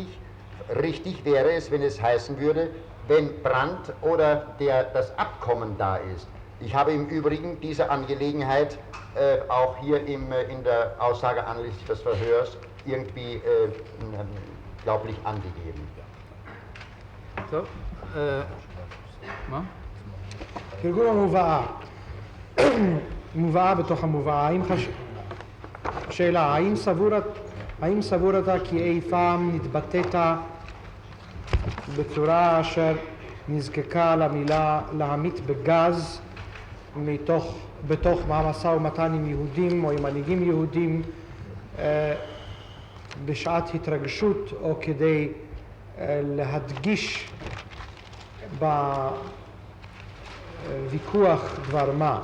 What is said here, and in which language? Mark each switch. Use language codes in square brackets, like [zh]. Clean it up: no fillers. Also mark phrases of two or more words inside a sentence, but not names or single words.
[de] Richtig wäre es, wenn es heißen würde, wenn Brandt oder das Abkommen da ist. Ich habe im Übrigen diese Angelegenheit auch hier in der Aussage anlässlich des Verhörs irgendwie glaublich angegeben. [he] טוב, מה? תרגום המובאה. מובאה בתוך המובאה. שאלה, האם סבורת כי אי פעם נתבטאת בצורה אשר נזקקה למילה להמית בגז בתוך המשא ומתן עם יהודים או עם מנהיגים יהודים בשעת התרגשות או כדי להדגיש בוויכוח דבר מה?